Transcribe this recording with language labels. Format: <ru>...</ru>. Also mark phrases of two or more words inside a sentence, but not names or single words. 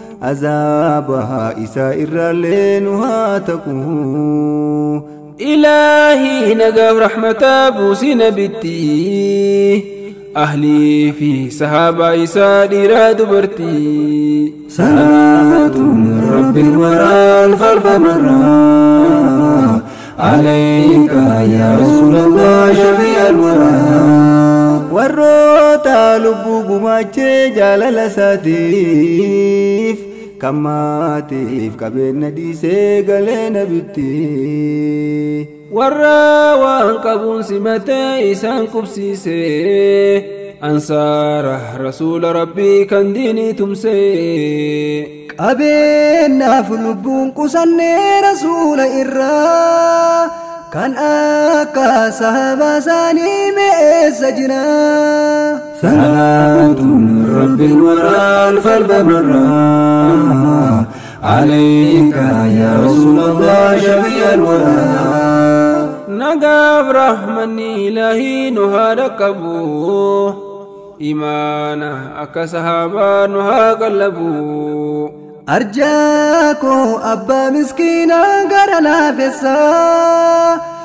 <om>Azaaba isaa irraallee nu haa taqu. Ilaahi nagaaf rahmataa buusi nabitti. Ahlii fi sahaabaa isaa dhiiraa dubartii.</om> <ar>صلاة من رب الورى ألف ألف مرة عليك يا رسول الله شفيع الورى.</ar> <om>Warroota lubbuu gumaachee jaalala isaatiif kan maatiif qabeenya dhiisee galee nabitti. Warra waan qabuun simatee isaan qubsiise, ansaara Rasuula Rabbii kan diinii tumse. Qabeenyaaf lubbuun qusannee Rasuula irraa, kan akka sahabaa isaanii mi'eessa jira. Salaatuun Rabbiin waraan falfamarraa.</om> <ar>عليك يا رسول الله شفيع الورى.</ar> <om>Nagaaf rahmanni Ilaahi nu haa dhaqqabu. Imaana akka sahaabaa nu haa qallabu. Arjaa koo abbaa miskiinaa gara laafessaa.</om>